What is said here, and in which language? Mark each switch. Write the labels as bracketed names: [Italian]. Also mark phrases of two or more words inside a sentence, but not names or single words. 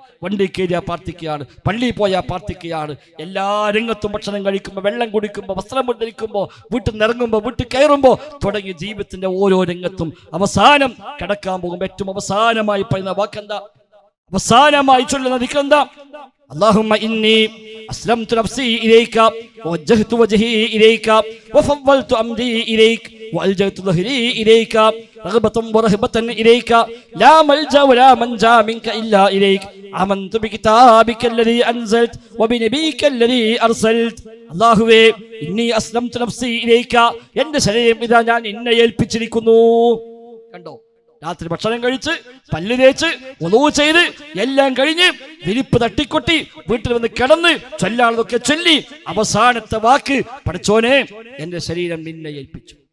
[Malayalam] വണ്ടി കയറിയാൽ പ്രാർത്ഥിക്കുകയാണ്, പള്ളിയിൽ പോയാൽ പ്രാർത്ഥിക്കുകയാണ്. എല്ലാ രംഗത്തും ഭക്ഷണം കഴിക്കുമ്പോൾ, വെള്ളം കുടിക്കുമ്പോൾ, വസ്ത്രം ധരിക്കുമ്പോൾ, വീട്ടിൽ നിന്ന് ഇറങ്ങുമ്പോൾ, വീട്ടിൽ കയറുമ്പോൾ തുടങ്ങി ജീവിതത്തിന്റെ ഓരോ രംഗത്തും അവസാനം കിടക്കാൻ പോകുമ്പോൾ ഏറ്റവും അവസാനമായി പറയുന്ന വാക്കെന്താ? അവസാനമായി ചൊല്ലുന്ന ദിക്റെന്താ? [Arabic] اللهم إني أسلمت نفسي إليك ووجهت وجهي إليك وفوضت أمري إليك وألجأت ظهري إليك رغبة ورهبة إليك لا ملجأ ولا منجا منك إلا إليك آمنت بكتابك الذي أنزلت وبنبيك الذي أرسلت اللهم إني أسلمت نفسي إليك [Malayalam] എൻ്റെ ശരീരം ഇതാ ഞാൻ നിന്നെ ഏൽപ്പിച്ചിരിക്കുന്നു. കണ്ടോ, രാത്രി ഭക്ഷണം കഴിച്ച് പല്ല് തേച്ച് ഒളൂ ചെയ്ത് എല്ലാം കഴിഞ്ഞ് വിരിപ്പ് തട്ടിക്കൊട്ടി വീട്ടിൽ വന്ന് കിടന്ന് ചൊല്ലാളതൊക്കെ ചൊല്ലി അവസാനത്തെ വാക്ക്, പഠിച്ചോനെ എന്റെ ശരീരം നിന്നെ ഏൽപ്പിച്ചു.